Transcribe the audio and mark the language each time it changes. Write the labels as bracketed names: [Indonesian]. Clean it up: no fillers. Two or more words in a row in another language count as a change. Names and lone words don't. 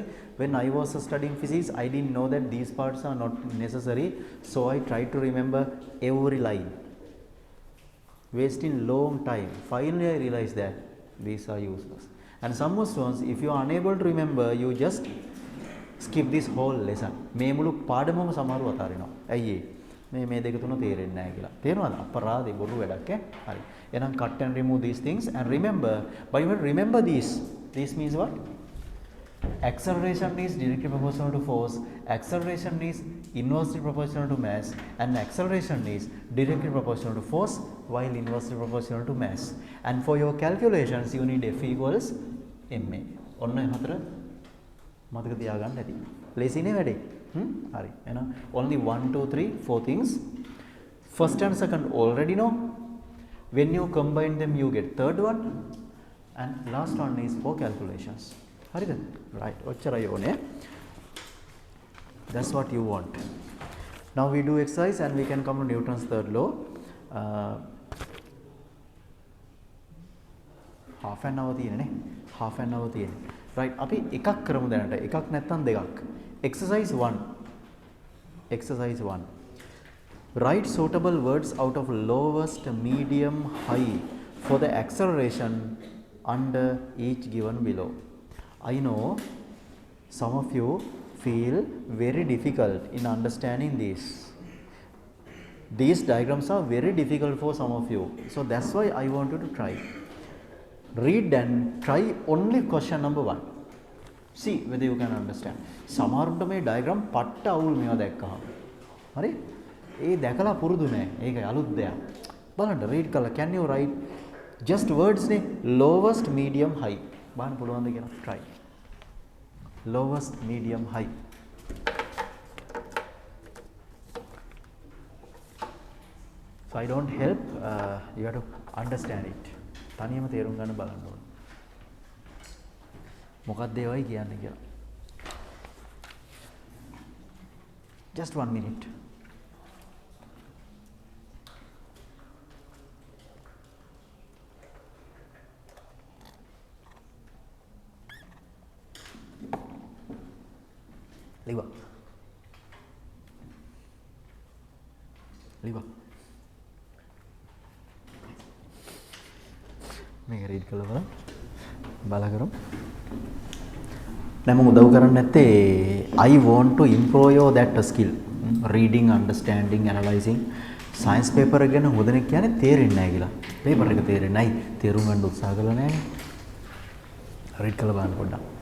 [English] When I was studying physics, I didn't know that these parts are not necessary. So I tried to remember every line. Wasting long time. Finally I realized that these are useless. And some students, if you are unable to remember, you just skip this whole lesson. [Sinhala] මේ මුළු පාඩමම සමහරව අතාරිනවා. ඇයි ඒ? මේ දෙක තුන තේරෙන්නේ නැහැ කියලා. තේරෙනවද? අපරාධේ බොරු වැඩක් ඈ. හරි. [English] එහෙනම් cut and remove these things and remember, but you remember these. This means what? Acceleration is directly proportional to force, acceleration is inversely proportional to mass, and acceleration is directly proportional to force while inversely proportional to mass. And for your calculations, you need f equals ma. [Sinhala] ඔන්න හතර මතක තියාගන්න ඇති. ලේසි නේ වැඩේ. හරි. [English] එහෙනම් only 1 2 3 4 things. First and second already know. When you combine them, you get third one, and last one is for calculations. [Sinhala] හරිද? Right. ඔච්චරයි ඕනේ. [English] That's what you want. Now we do exercise and we can come to Newton's third law. Half an hour තියෙනනේ. Half an hour තියෙන්නේ. Right. [Sinhala] අපි එකක් කරමු දැනට. එකක් නැත්නම් දෙකක්. [English] Exercise 1. Exercise 1. Write suitable words out of lowest, medium, high for the acceleration under each given below. I know some of you feel very difficult in understanding this. These diagrams are very difficult for some of you. So that's why I want you to try. Read and try only question number 1. See whether you can understand. [Sinhala] සමහරුන්ට මේ diagram පට්ට අවුල් මේවා දැක්කහම. හරි? ඒ දැකලා පුරුදු නෑ. ඒකයි අලුත් දෙයක්. බලන්න read කළා. [English] Can you write just words නේ lowest, medium, high. [Sinhala] බලන්න පුළුවන්ද කියලා [English] try. Lowest, medium, high. So I don't help, you have to understand it. [Sinhala] තනියම තේරුම් ගන්න බලන්න ඕනේ. මොකක්ද ඒවයි කියන්නේ කියලා. [English] Just 1 minute. Liva. [Sinhala] මේක රීඩ් කළා බලන්න කරමු. දැන් මම උදව් කරන්නේ නැත්තේ [English] I want to improve your that skill. Reading, understanding, analyzing. Science paper [Sinhala] එක ගැන හොඳ දෙනෙක් කියන්නේ තේරෙන්නේ නැහැ කියලා. paper එක තේරෙන්නේ නැයි. තේරුම් ගන්න උත්සාහ කළා නැහැ. රීඩ් කළා බලන්න පොඩ්ඩක්.